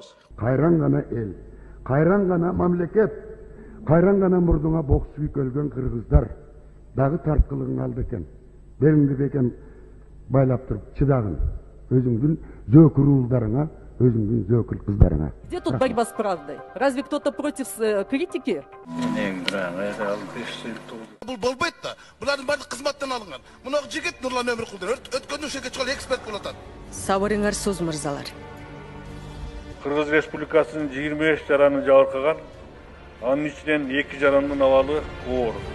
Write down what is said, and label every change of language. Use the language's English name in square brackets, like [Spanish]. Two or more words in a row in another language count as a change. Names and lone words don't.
[Kyrgyz] Кайран гана эл, кайран гана мамлекет, кайран гана мурдуңа бок сүйүп өлгөн кыргыздар дагы тарткылыгың алды экен. Белиңди бекем байлап туруп чыдагын. Өзүңдүн зөкүр уулдарыңа, өзүңдүн зөкүр кыздарыңа. [Russian] Где тут борьба с правдой? Разве кто-то против критики? [Kyrgyz] Бул болбойт да. Булардын баары кызматтан алынган. Мына жигит Нурлан Өмүркулдун өткөн ушеге чыгып эксперт болуп атат. Сабырыңар сөз мырзалар. Кыргыз Республикасынын 25 жараны жабыркаган, анын ичинен 2 жарандын абалы оор.